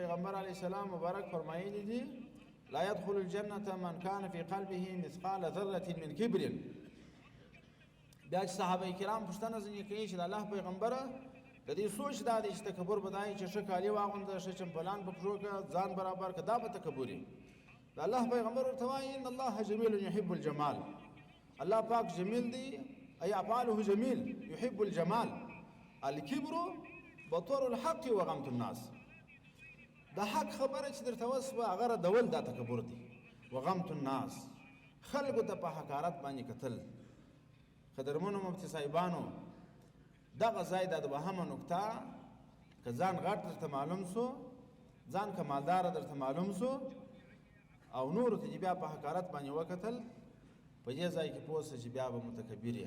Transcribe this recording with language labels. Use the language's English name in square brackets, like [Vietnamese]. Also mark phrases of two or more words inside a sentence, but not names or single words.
[Pashto] پیغمبر علیه السلام مبارک فرمایلی دي [Arabic] لا يدخل الجنة من كان في قلبه مثقال ذرة من كبر. [Pashto] بیا چې صحابه کرام پوښتنه ځینې کوي چې د الله پیغمبره د دې سوچ دا دی چې تکبر به دا وي چې ښه کالي واغونده ښه چمپلان په پښو کړه ځان برابر کړه دا به تکبر وي. د الله پیغمبر ورته وایي [Arabic] ان الله جمیل یحب الجمال. [Pashto] الله پاک جمیل دی [Arabic] ای افعاله جمیل یحب الجمال. الکبر بطور الحق وغمت الناس. [Pashto] د حق خبره چې درته وسوه هغه ردول دا تکبر دی. [Arabic] وغمت الناس [Pashto] خلکو ته په حقارت باندې کتل. قدرمنو مفتي صاحبانو دغه ځای د دوهمه نکته که ځان غټ درته معلوم سو ځان کمالداره درته معلوم سو او نورو ته چې بیا په حقارت باندې وکتل په دې ځای کې پوه سه چې بیا به متکبر یې.